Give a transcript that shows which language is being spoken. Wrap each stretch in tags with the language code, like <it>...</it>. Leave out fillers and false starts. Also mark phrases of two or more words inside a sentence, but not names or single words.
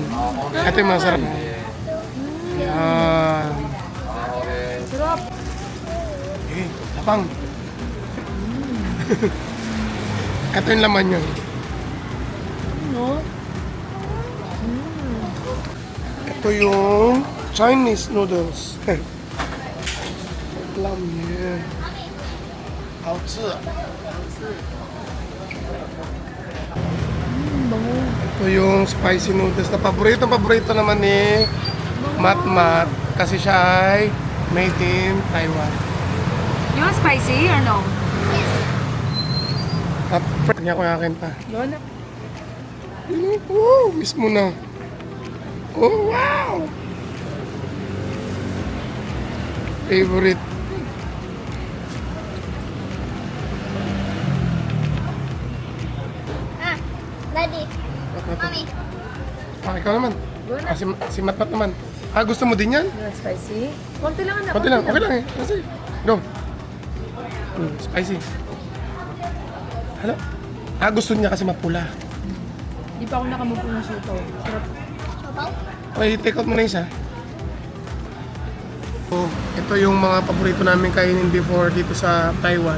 <tl>Ito yung mga sarap. Yan. Sarap. Eh, tapang. Ito yung laman yun. No? Ito yung</tl> <en>Chinese noodles.</en> <zh>捞面，好吃。</zh> <tl>Ito yung</tl> <en>spicy noodles</en> <tl>na paborito naman ni Mat kasi siya ay</tl> <en>made in Taiwan. You want spicy or no?</en> <tl>At niya ko akin pa. Go na. Oh, miss mo na. Oh, wow! Favorite. Ah, Daddy. Mami. Ah, ikaw naman. Go na. Ah, si Matmat naman. Ah, gusto mo din yan?</tl> <en>You want spicy?</en> <tl>Konti lang anak. Konti lang, okay lang eh. Kasi, go. Spicy. Hello? Ah, gusto niya kasi mapula. Di pa ako nakamupo ng siopaw. Sarap. Sabaw? Okay,</tl> <en>take out</en> <tl>mo na isa. So, ito yung mga paborito namin kainin before dito sa Taiwan.</tl>